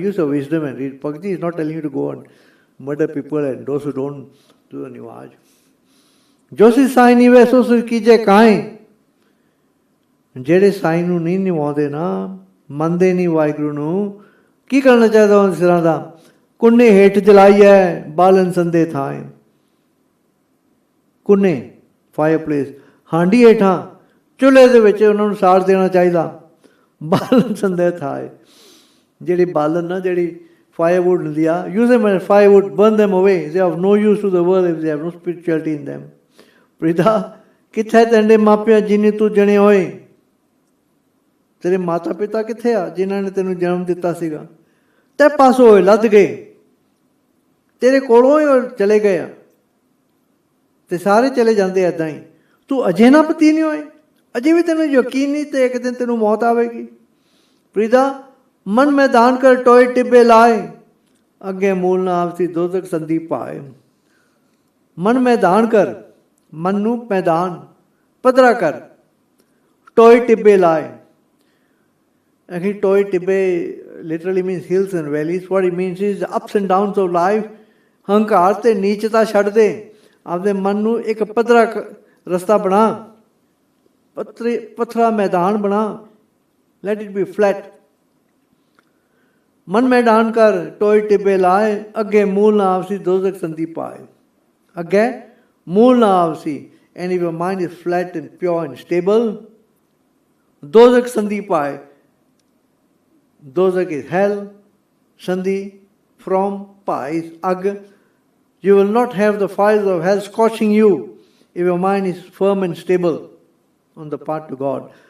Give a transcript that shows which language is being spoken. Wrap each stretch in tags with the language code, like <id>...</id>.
<en>Use of wisdom and read. Bhakti is not telling you to go and murder people and those who don't do the niwaj.</en> <pa>ਜੋ ਸਿਰ ਸਾਈਂ ਨਿਵੇ, ਸੋ ਸਿਰ ਕੀਜੇ ਕਾਏਂ। ਜਿਹੜੇ ਸਾਈਂ ਨੂੰ ਨਹੀਂ ਨਿਵਾਉਂਦੇ ਨਾ, ਮੰਨਦੇ ਨਹੀਂ ਵਾਹਿਗੁਰੂ ਨੂੰ, ਕੀ ਕਰਨਾ ਚਾਹੀਦਾ ਉਹਨਾਂ ਸਿਰਾਂ ਦਾ? ਕੁੰਨੇ ਹੇਠ ਜਲਾਈਐ, ਬਾਲਨ ਸੰਦੇ ਥਾਏ। ਕੁੰਨੇ ਫਾਇਰ ਪਲੇਸ, ਹਾਂਡੀ ਹੇਠਾਂ ਚੁੱਲ੍ਹੇ ਦੇ ਵਿੱਚ ਉਹਨਾਂ ਨੂੰ ਸਾੜ ਦੇਣਾ ਚਾਹੀਦਾ। ਬਾਲਨ ਸੰਦੇ ਥਾਏ, ਜਿਹੜੀ ਬਾਲਨ ਨਾ, ਜਿਹੜੀ firewood ਹੁੰਦੀ ਆ,</pa> <en>use them as firewood, burn them away. They have no use to the world if they have no spirituality in them.</en> <pa>ਪ੍ਰੀਦਾ ਕਿੱਥੇ ਤੈਂਡੇ ਮਾਪਿਆਂ ਜਿੰਨੀ ਤੂੰ ਜਣੇ ਹੋਏ। ਤੇਰੇ ਮਾਤਾ ਪਿਤਾ ਕਿੱਥੇ ਆ ਜਿਨ੍ਹਾਂ ਨੇ ਤੈਨੂੰ ਜਨਮ ਦਿੱਤਾ ਸੀਗਾ? ਤੇ ਪਾਸੋਂ ਹੋਏ ਲੱਦ ਗਏ, ਤੇਰੇ ਕੋਲੋਂ ਹੀ ਉਹ ਚਲੇ ਗਏ ਆ, ਤੇ ਸਾਰੇ ਚਲੇ ਜਾਂਦੇ ਇੱਦਾਂ ਹੀ। ਤੂੰ ਅਜੇ ਨਾ ਪਤੀ ਨਹੀਂ ਹੋਏ, ਅਜੇ ਵੀ ਤੈਨੂੰ ਯਕੀਨ ਨਹੀਂ ਤੇ ਇੱਕ ਦਿਨ ਤੈਨੂੰ ਮੌਤ ਆਵੇਗੀ। ਪ੍ਰੀਦਾ ਮਨ ਮੈਦਾਨ ਕਰ ਟੋਏ ਟਿੱਬੇ ਲਾਏ, ਅੱਗੇ ਮੂਲ ਨਾ ਆਪਸੀ ਦੋਜ਼ਖ ਸੰਦੀ ਪਾਏ। ਮਨ ਮੈਦਾਨ ਕਰ, ਮਨ ਨੂੰ ਮੈਦਾਨ ਪੱਧਰਾ ਕਰ, ਟੋਏ ਟਿੱਬੇ ਲਾਏ।</pa> <en>Actually, toy tibbe literally means hills and valleys. What it means is the ups and downs of life.</en> <pa>ਹੰਕਾਰ ਤੇ ਨੀਚਤਾ ਛੱਡ ਦੇ, ਆਪਦੇ ਮਨ ਨੂੰ ਇੱਕ ਪੱਧਰਾ ਰਸਤਾ ਬਣਾ, ਪੱਥਰਾ ਮੈਦਾਨ ਬਣਾ।</pa> <en>Let it be flat.</en> <pa>ਮਨ ਮੈਦਾਨ ਕਰ ਟੋਏ ਟਿੱਬੇ ਲਾਏ, ਅੱਗੇ ਮੂਲ ਨਾ ਆਪਸੀ ਦੋਜ਼ਖ ਸੰਦੀ ਪਾਏ। ਅੱਗੇ ਮੂਲ ਨਾ ਆਪਸੀ,</pa> <en>and if your mind is flat and pure and stable,</en> <pa>ਦੋਜ਼ਖ ਸੰਦੀ ਪਾਏ।</pa> <en>Dozak is hell, Sandhi from Bhai is Agg. You will not have the fires of hell scorching you if your mind is firm and stable on the path to God.</en>